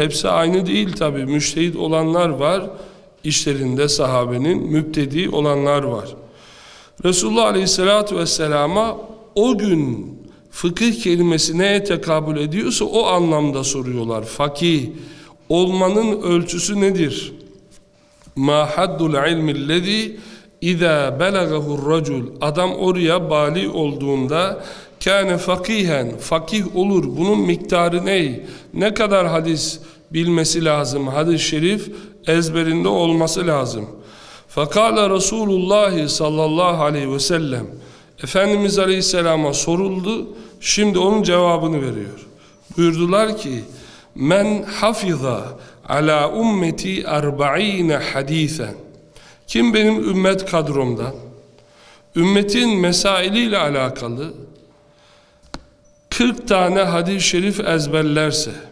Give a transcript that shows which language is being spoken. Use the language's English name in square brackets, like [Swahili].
[Turkish] Hepsi aynı değil tabi. Müçtehit olanlar var, işlerinde sahabenin müptedi olanlar var. Resulullah aleyhissalatü vesselama o gün fıkıh kelimesi neye tekabül ediyorsa o anlamda soruyorlar. Fakih olmanın ölçüsü nedir? [Arabic] مَا حَدُّ الْعِلْمِ الَّذ۪ي اِذَا بَلَغَهُ الرَّجُلُ [Turkish] Adam oraya bali olduğunda [Arabic] كَانَ فَق۪يهًا [Turkish] Fakih olur. Bunun miktarı ne? Ne kadar hadis bilmesi lazım? Hadis-i şerif ezberinde olması lazım. [Arabic] فَقَالَ رَسُولُ اللّٰهِ صَلَّى اللّٰهُ عَلَيْهِ وَسَلَّمْ [Turkish] Efendimiz Aleyhisselam'a soruldu. Şimdi onun cevabını veriyor. Buyurdular ki [Arabic] Men hafiza ala ummeti 40 hadisen. [Turkish] Kim benim ümmet kadromdan ümmetin mesailiyle alakalı 40 tane hadis-i şerif ezberlerse.